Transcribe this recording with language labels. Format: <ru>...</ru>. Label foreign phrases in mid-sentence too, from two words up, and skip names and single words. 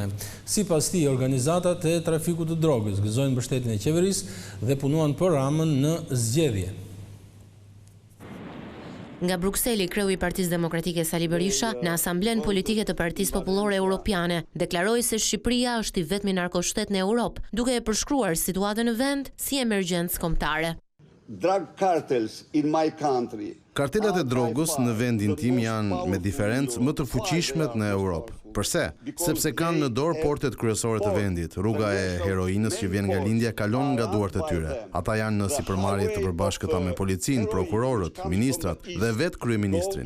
<sq>Sipas tij, organizatat e trafikut të drogës gëzojnë mbështetjen e qeverisë dhe punuan për Ramën në zgjedhje. Nga Brukseli, kreu i Partisë Demokratike Sali Berisha në Asamblen Politike të Partisë Popullore Europiane deklaroi se Shqipëria është i vetmi narkoshtet në Europë, duke e përshkruar situatën në vend si emergjencë kombëtare.</sq> <en>Drug cartels in my country.</en> <sq>Kartelat e drogës në vendin tim janë me diferencë më të fuqishmet në Europë. Përse? Sepse kanë në dorë portet kryesore të vendit. Rruga e heroinës që vjen nga lindja kalon nga duart e tyre. Ata janë në sipërmarrje të përbashkëta me policinë, prokurorët, ministrat dhe vetë kryeministrin.</sq>